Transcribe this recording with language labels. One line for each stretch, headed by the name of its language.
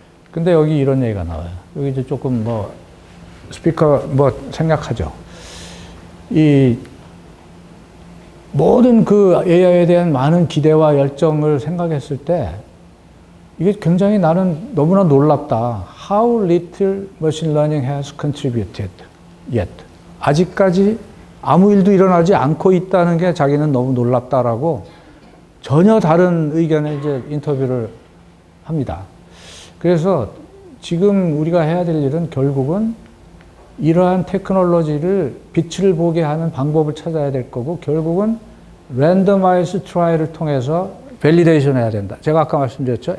Korean: 근데 여기 이런 얘기가 나와요. 여기 이제 조금 뭐, 스피커 뭐 생략하죠. 이 모든 그 AI에 대한 많은 기대와 열정을 생각했을 때, 이게 굉장히 나는 너무나 놀랍다.
English: How little machine learning has contributed yet.
Korean: 아직까지 아무 일도 일어나지 않고 있다는 게 자기는 너무 놀랍다라고 전혀 다른 의견의 이제 인터뷰를 합니다. 그래서 지금 우리가 해야 될 일은 결국은 이러한 테크놀로지를 빛을 보게 하는 방법을 찾아야 될 거고, 결국은 랜더마이즈 트라이를 통해서 밸리데이션 해야 된다. 제가 아까 말씀드렸죠.